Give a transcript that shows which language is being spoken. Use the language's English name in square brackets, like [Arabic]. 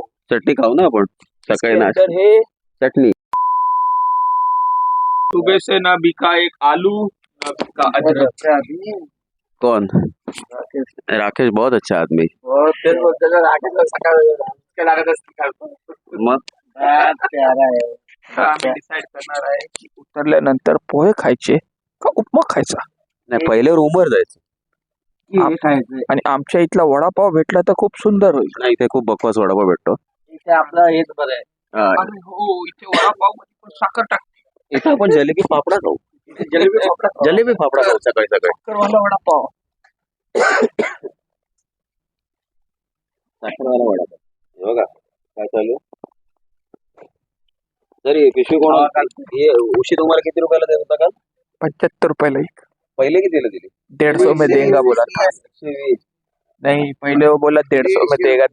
[Marathi] चटणी खाऊ ना आपण सकाळी ना चटणी. [Hindi] सुबह से ना बिका एक आलू ना बिका अदरक. कौन? राकेश बहुत अच्छा आदमी. [Marathi] मग आम्ही डिसाइड करणार आहे की उतरल्यानंतर पोहे खायचे का उपमा खायचा. नाही पहिले रूमवर जायचं आणि आमच्या इथला वडापाव भेटला तर खूप सुंदर होईल. नाही इथे खूप बकवास वडापाव भेटतो. इथे आपलं हेच बरं आहे. अरे हो इथे वडापाव मध्ये पण साखर टाकते. इथे आपण जलेबी फाफडा खाऊ. जलेबी फाफडा खाऊ सकाळी सकाळी. साखरवाला वडापाव. साखरवाला वडापाव हे बघा काय चालू. तरी पिशवी कोण उशी तुम्हाला किती रुपयाला देत होता काल? 75 रुपयाला एक. पहिले कितीला दिली? [Hindi] 150 में देगा बोला था. 120. नहीं पहले वो बोला 150 में देगा.